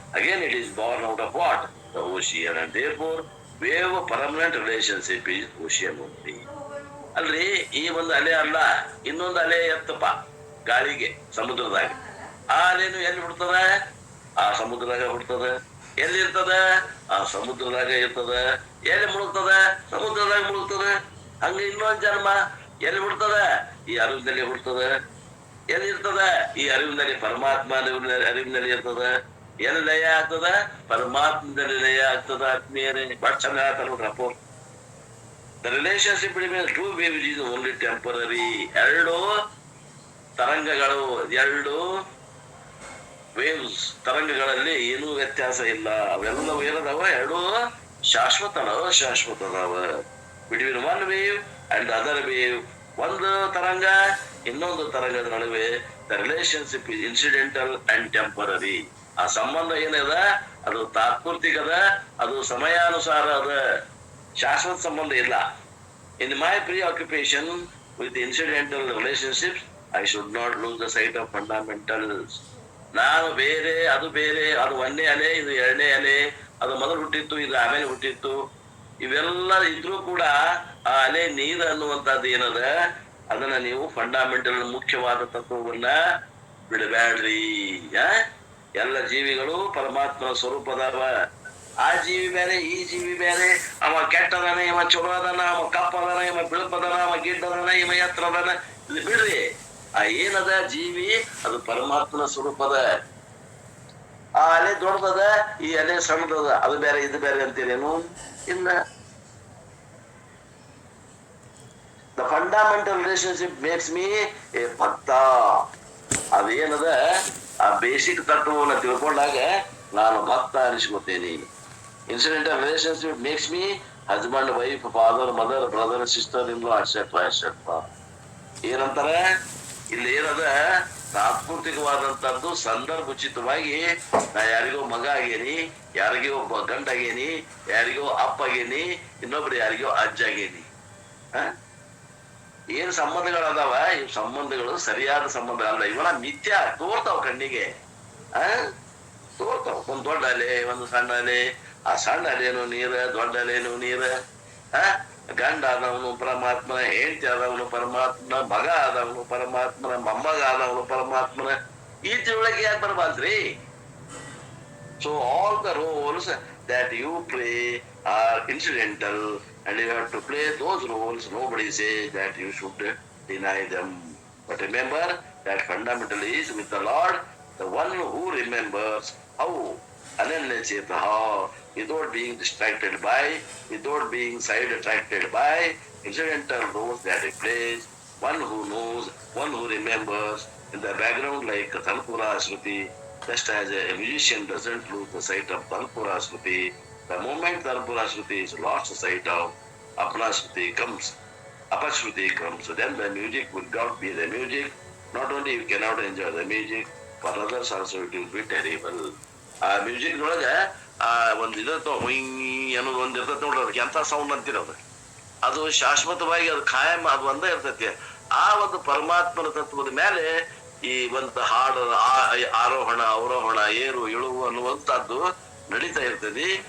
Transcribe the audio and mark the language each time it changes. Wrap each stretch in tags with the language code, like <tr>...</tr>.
<en>Again, it is born out of what? The ocean, and therefore, we have a permanent relationship is ocean only.</en> <kn>ಅಲ್ರಿ ಈ ಒಂದು ಅಲೆ ಅಲ್ಲ, ಇನ್ನೊಂದು ಅಲೆ ಎತ್ತಪ್ಪ ಗಾಳಿಗೆ ಸಮುದ್ರದಾಗ. ಆ ಅಲೆನು ಎಲ್ಲಿ ಬಿಡ್ತದ? ಆ ಸಮುದ್ರದಾಗ ಬಿಡ್ತದ. ಎಲ್ಲಿ ಇರ್ತದ? ಆ ಸಮುದ್ರದಾಗ ಇರ್ತದ. ಎಲ್ಲಿ ಮುಳುಗ್ತದ? ಸಮುದ್ರದಾಗ ಮುಳುಗ್ತದ. ಹಂಗ ಇನ್ನೊಂದ್ ಜನ್ಮ ಎಲ್ಲಿ ಬಿಡ್ತದ? ಈ ಅರಿವಿನಲ್ಲಿ ಬಿಡ್ತದ. ಎಲ್ಲಿ ಇರ್ತದ? ಈ ಅರಿವಿನಲ್ಲಿ ಪರಮಾತ್ಮ ಅರಿವಿನಲ್ಲಿ ಇರ್ತದ. ಎಲ್ಲಿ ಲಯ ಆಗ್ತದ? ಪರಮಾತ್ಮದಲ್ಲಿ ಲಯ ಆಗ್ತದ. ಆತ್ಮೀಯರೇ ಬಹಳ ಚಂದ ಹೇಳ್ತಾರ ನೋಡ್ರಪ್ಪ.</kn> <en>The relationship between two waves is only temporary.</en> <kn>ಎರಡು ತರಂಗಗಳು, ಎರಡು ವೇವ್ಸ್ ತರಂಗಗಳಲ್ಲಿ ಏನೂ ವ್ಯತ್ಯಾಸ ಇಲ್ಲ. ಅವೆಲ್ಲವೂ ಏನದಾವ? ಎರಡು ಶಾಶ್ವತ ಅದಾವ.</kn> <en>between one wave and other wave,</en> <kn>ಒಂದು ತರಂಗ ಇನ್ನೊಂದು ತರಂಗದ ನಡುವೆ</kn> <en>The relationship is incidental and temporary.</en> <kn>ಆ ಸಂಬಂಧ ಏನದ? ಅದು ತಾತ್ಪೂರ್ತಿಕದ, ಅದು ಸಮಯಾನುಸಾರ ಅದ, ಶಾಶ್ವತ ಸಂಬಂಧ ಇಲ್ಲ.</kn> <en>In my preoccupation with the incidental relationships, I should not lose the sight of fundamentals.</en> <kn>ನಾನು ಬೇರೆ, ಅದು ಬೇರೆ, ಅದು ಒಂದೇ ಅಲೆ, ಇದು ಎರಡನೇ ಅಲೆ, ಅದು ಮೊದಲು ಹುಟ್ಟಿತ್ತು, ಇದು ಆಮೇಲೆ ಹುಟ್ಟಿತ್ತು, ಇವೆಲ್ಲ ಇದ್ರೂ ಕೂಡ ಆ ಅಲೆ ನೀರು ಅನ್ನುವಂಥದ್ದು ಏನದ, ಅದನ್ನ ನೀವು ಫಂಡಾಮೆಂಟಲ್ ಮುಖ್ಯವಾದ ತತ್ವವನ್ನ ಬಿಡಬ್ಯಾಡ್ರಿ. ಎಲ್ಲ ಜೀವಿಗಳು ಪರಮಾತ್ಮನ ಸ್ವರೂಪದವ. ಆ ಜೀವಿ ಬೇರೆ, ಈ ಜೀವಿ ಬೇರೆ. ಅವ ಕೆಟ್ಟದನ, ಇವ ಚಲೋ ಅದನ, ಅವ ಕಪ್ಪದನ, ಇವ ಬಿಳುಪದನ, ಅವ ಗಿಡ್ಡದನ, ಇವ ಎತ್ತರದನ. ಇದು ಬಿಡ್ರಿ. ಆ ಏನದ ಜೀವಿ, ಅದು ಪರಮಾತ್ಮನ ಸ್ವರೂಪದ. ಆ ಅಲೆ ದೊಡ್ಡದ, ಈ ಅಲೆ ಸಣ್ಣದದ, ಅದು ಬೇರೆ ಇದು ಬೇರೆ ಅಂತೀರೇನು? ಇಲ್ಲ.</kn> <en>The fundamental relationship makes me a ಭಕ್ತ.</en> <kn>ಅದೇನದ, ಆ ಬೇಸಿಕ್ ತತ್ವವನ್ನು ತಿಳ್ಕೊಂಡಾಗ ನಾನು ಭಕ್ತ ಅನಿಸ್ಕೊತೇನೆ.</kn> <en>Incidental relationship makes me husband, wife, father, mother, brother, sister-in-law, etc.</en> <kn>ಏನಂತಾರೆ ಇಲ್ಲಿ? ಏನದ? ತಾತ್ಪೂರ್ತಿಕವಾದಂತದ್ದು ಸಂದರ್ಭೋಚಿತವಾಗಿ ನಾ ಯಾರಿಗೋ ಮಗ ಆಗೇನಿ, ಯಾರಿಗೋ ಒಬ್ಬ ಗಂಡ ಆಗೇನಿ, ಯಾರಿಗೋ ಅಪ್ಪ ಆಗೇನಿ, ಇನ್ನೊಬ್ರು ಯಾರಿಗೋ ಅಜ್ಜ ಆಗೇನಿ. ಏನ್ ಸಂಬಂಧಗಳದಾವ? ಇವ್ ಸಂಬಂಧಗಳು ಸರಿಯಾದ ಸಂಬಂಧ ಅಲ್ಲ. ಇವನ ಮಿಥ್ಯ ತೋರ್ತಾವ ಕಣ್ಣಿಗೆ. ತೋರ್ತಾವ. ಒಂದ್ ದೊಡ್ಡ ಅಲೆ, ಒಂದು ಸಣ್ಣ ಅಲೆ. ಆ ಸಣ್ಣ ಅಲೆನು ನೀರ, ದೊಡ್ಡ ಅಲೆನು ನೀರ. ಗಂಡ ಆದವನು ಪರಮಾತ್ಮನ, ಹೆಂಡತಿ ಆದವನು ಪರಮಾತ್ಮನ, ಮಗ ಆದವನು ಪರಮಾತ್ಮನ, ಮೊಮ್ಮಗ ಆದವನು ಪರಮಾತ್ಮನ. ಈ ತಿಳುವಳಿಕೆ ಯಾಕೆ ಬರಬಾರ್ದ್ರಿ?</kn> <en>So all the roles that you play are incidental and you have to play those roles. Nobody says that you should deny them. But remember that fundamentally is with the Lord, the one who remembers how Ananya Chetaha, without being distracted by, without being side-attracted by incidental roles that he plays, one who knows, one who remembers in the background like Tanpura Shruti. Just as a musician doesn't lose the sight of Tanpura Shruti, the moment Tanpura Shruti is lost the sight of Apna Shruti comes, Apashruti comes, so then the music will not be the music. Not only you cannot enjoy the music, for others also it will be terrible.</en> <kn>ಆ music ನೊಳಗ ಆ ಒಂದ್ ಇರ್ತವ, ಅನ್ನೋದು ಒಂದ್ ಇರ್ತೈತಿ ನೋಡ್ರಿ, ಅದಕ್ಕೆ ಎಂತ ಸೌಂಡ್ ಅಂತಿರೋದು. ಅದು ಶಾಶ್ವತವಾಗಿ ಅದು ಖಾಯಂ, ಅದು ಒಂದೇ ಇರ್ತೈತಿ. ಆ ಒಂದು ಪರಮಾತ್ಮನ ತತ್ವದ ಮೇಲೆ ಈ ಒಂದು ಹಾಡು, ಆರೋಹಣ ಅವರೋಹಣ, ಏರು ಇಳುವು ಅನ್ನುವಂಥದ್ದು ನಡೀತಾ ಇರ್ತದೆ.</kn>